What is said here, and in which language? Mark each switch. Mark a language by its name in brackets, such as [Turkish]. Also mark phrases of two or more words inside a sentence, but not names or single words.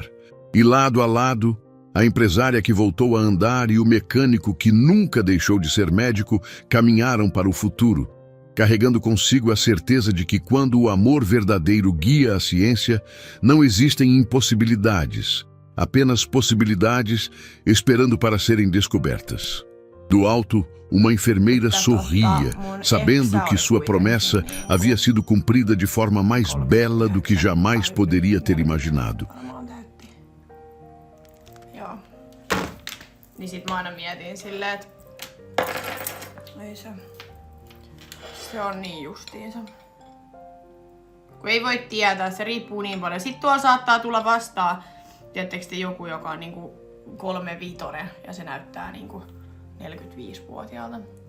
[Portuguese] E lado a lado, a empresária que voltou a andar e o mecânico que nunca deixou de ser médico caminharam para o futuro, carregando consigo a certeza de que quando o amor verdadeiro guia a ciência, não existem impossibilidades, apenas possibilidades esperando para serem descobertas. Do alto, uma enfermeira sorria, sabendo que sua promessa havia sido cumprida de forma mais bela do que jamais poderia ter imaginado. [Finnish] Joo. Niin sit mä aina mietin silleen, että ei se on niin justiinsa. Kun ei voi tietää, se riippuu niin paljon. Sitten tuolla saattaa tulla vastaan, tiedättekö te, joku, joka on niinku 35 ja se näyttää niinku 45-vuotiaalta.